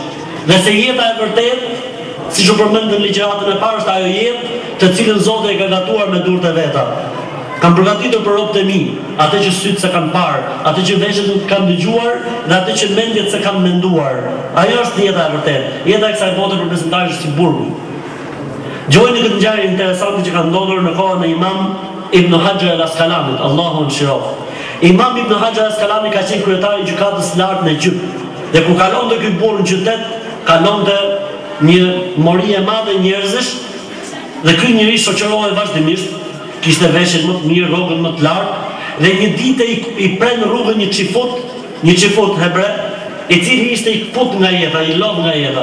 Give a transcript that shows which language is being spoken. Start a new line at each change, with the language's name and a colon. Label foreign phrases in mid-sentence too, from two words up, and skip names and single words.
Albanian: Dhe se jeta e vërtet, siç u përmend në ligjëratën e parë, është ajo jetë të cilën Zoti e ka gatuar me durët e veta. Kam përgatitur për robët e mi, atë që sytë se kanë parë, atë që veshët nuk kanë dëgjuar, dhe atë që mendjet se kanë menduar. Ajo është jeta e vërtet. Jeta e kësaj bote për besimtarin është si burgu. Gjojnë këtë ngjarje interesante që ka ndodhur në kohën e Imam Ibn Hajar al-Asqalanit, Allahu mëshiroft. Imam Ibn Hajar al-Asqalani ka qenë kryetari i gjykatës së lartë në Egjipt. Dhe kur kalonte ky burr në qytet, kalonte një mori e madhe njerëzish, dhe ky njeri shoqërohej vazhdimisht, kishte veshjen më të mirë, rrogën më të lartë, dhe një ditë i pren rrugën një çifut hebre, i cili ishte i kput nga jeta, i lodh nga jeta.